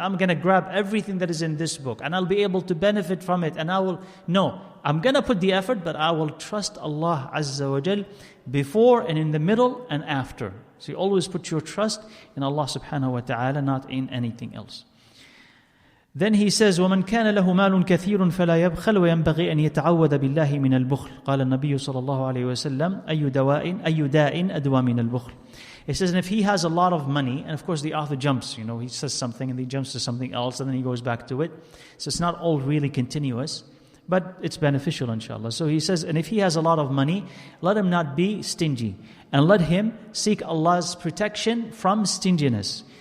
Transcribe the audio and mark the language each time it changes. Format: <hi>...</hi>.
<en>I'm going to grab everything that is in this book and I'll be able to benefit from it. And I'm going to put the effort, but I will trust Allah Azza wa Jal before and in the middle and after. So you always put your trust in Allah subhanahu wa ta'ala, not in anything else. Then he says,</en> <ar>وَمَنْ كَانَ لَهُ مَالٌ كَثِيرٌ فَلَا يَبْخَلْ وَيَنْبَغِي أَنْ يَتَعَوَّذَ بِاللَّهِ مِنَ الْبُخْلِ قال النبي صلى الله عليه وسلم أي داء أدوى من البخل.</ar> <en>It says, and if he has a lot of money, and of course the author jumps, he says something and he jumps to something else and then he goes back to it. So it's not all really continuous, but it's beneficial inshallah. So he says, and if he has a lot of money, let him not be stingy, and let him seek Allah's protection from stinginess.</en>